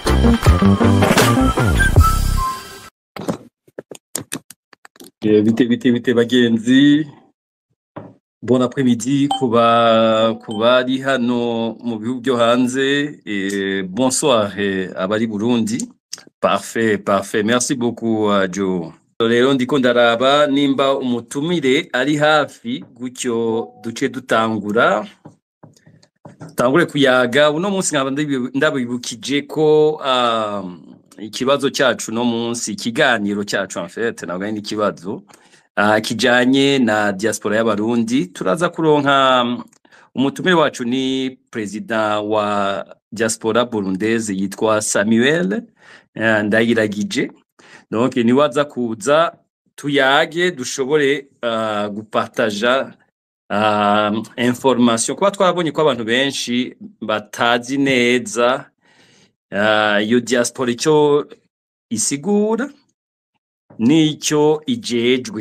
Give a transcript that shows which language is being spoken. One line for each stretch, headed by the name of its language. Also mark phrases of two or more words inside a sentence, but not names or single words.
Rundi: Bite bagenzi,
French: bon après-midi
Rundi: kuba ari hano mu bihugu byo hanze,
French: et bonsoir
Rundi: abari Burundi.
French: Parfait, merci beaucoup Joe.
Rundi: Rero ndiko ndaraba nimba umutumire ari hafi gutyo duce dutangure kuyaga. Uno munsi nkaba ndabibukije ko ikibazo cyacu no munsi, ikiganiro cyacu
French: en fait
Rundi: nabwo ni ikibazo kijanye na diaspora y'abarundi. Turaza kuronka umutumire wacu ni president wa
French: diaspora burundaise
Rundi: yitwa Samuel Ndayiragije. Donc ni waza kuza tuyage dushobore gupartager information, kuba twabonye ko abantu benshi batazi neza iyo diaspora icyo isigura n'icyo ijejwe.